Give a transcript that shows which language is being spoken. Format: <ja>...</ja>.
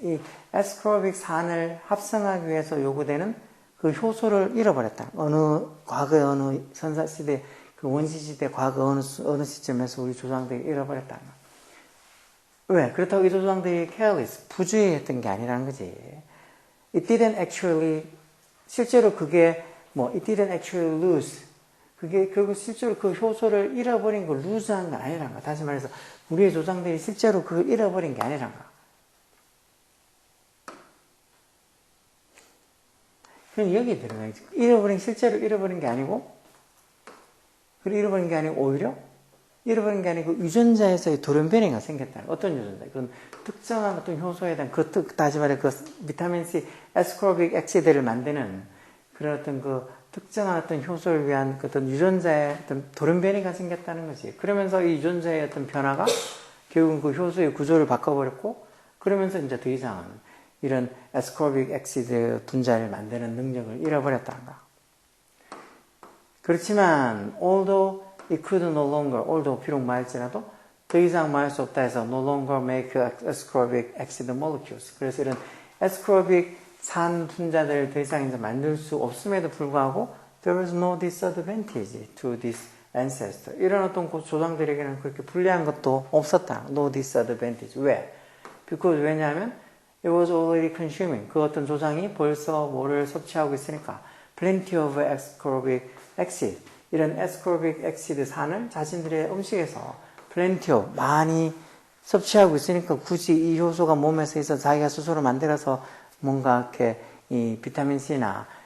<ko>이 ascorbic 산을 합성하기 위해서 요구되는 그 효소를 잃어버렸다. 과거의 어느 선사시대, 그 원시시대 과거 어느 시점에서 우리 조상들이 잃어버렸다. 왜? 그렇다고 이 조상들이 careless, 부주의했던 게 아니라는 거지.</ko> <en>It didn't actually,</en> <ko>실제로 그게</ko> <en>it didn't actually lose.</en> <ko>그게 결국 실제로 그 효소를 잃어버린 걸 luse한 건 아니란 거. 다시 말해서 우리의 조상들이 실제로 그걸 잃어버린 게 아니란 거. 그럼 여기에 들어가야지. 실제로 잃어버린 게 아니고, 그리고 잃어버린 게 아니고 오히려 잃어버린 게 아니고 유전자에서의 돌연변이가 생겼다. 어떤 유전자? 그런 특정한 어떤 효소에 대한 다시 말해 그 비타민 C, ascorbic acid를 만드는 그런 어떤 그 특정한 어떤 효소를 위한 그 어떤 유전자의 어떤 돌연변이가 생겼다는 거지. 그러면서 이 유전자의 어떤 변화가 결국은 그 효소의 구조를 바꿔버렸고, 그러면서 이제 더 이상은 이런 ascorbic acid 분자를 만드는 능력을 잃어버렸다는 거.</ko> <en>그렇지만 although it could no longer, although</en> <ko>비록 말할지라도 더 이상 말할 수 없다 해서</ko> <en>no longer make ascorbic acid molecules.</en> <ko>그래서 이런 ascorbic 산 분자들을 더 이상 이제 만들 수 없음에도 불구하고</ko> <en>there was no disadvantage to this ancestor.</en> <ko>이런 어떤 조상들에게는 그렇게 불리한 것도 없었다.</ko> <en>No disadvantage.</en> <ko>왜?</ko> <en>Because</en> <ko>왜냐하면</ko> <en>it was already consuming.</en> <ko>그 어떤 조상이 벌써 뭐를 섭취하고 있으니까</ko> <en>plenty of ascorbic acid.</en> <ko>이런 ascorbic acid 산을 자신들의 음식에서</ko> <en>plenty of</en> <ko>많이 섭취하고 있으니까 굳이 이 효소가 몸에서 있어 자기가 스스로 만들어서 뭔가 이렇게 이 비타민 C나</ko>